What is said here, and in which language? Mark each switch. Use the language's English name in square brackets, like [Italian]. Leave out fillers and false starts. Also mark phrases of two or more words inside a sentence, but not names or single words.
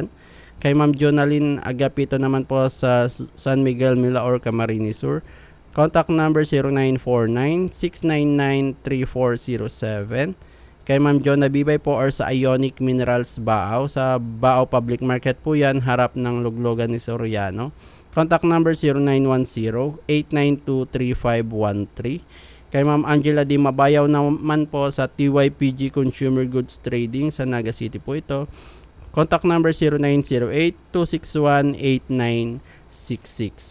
[Filipino] Kay Ma'am Jonaline Agapito naman po sa San Miguel, Milaor, Camarines Sur. [English] Contact number 0949-699-3407. [Filipino] Kay Ma'am Jonah Bibay po or sa Ionic Minerals Baaw. Sa Baaw Public Market po yan, harap ng Luglogan ni Soriano. [English] Contact number 0910-892-3513. [Filipino] Kay Ma'am Angela Di Mabayaw naman po sa TYPG Consumer Goods Trading sa Naga City po ito. [English] Contact number 0908-261-8966.